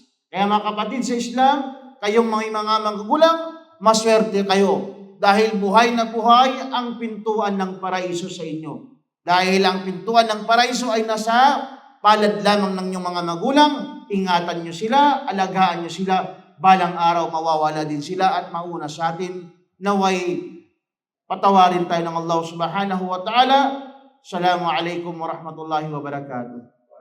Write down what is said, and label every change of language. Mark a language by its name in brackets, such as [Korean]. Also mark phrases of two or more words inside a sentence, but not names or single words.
[Filipino] Kaya mga kapatid sa Islam, kayong mga magulang, maswerte kayo dahil buhay na buhay ang pintuan ng paraiso sa inyo. Dahil ang pintuan ng paraiso ay nasa palad lamang ng inyong mga magulang, ingatan nyo sila, alagaan nyo sila, balang araw mawawala din sila at mauna sa atin naway patawarin tayo ng Allah [Arabic] سبحانه وتعالى. السلام عليكم ورحمة الله وبركاته.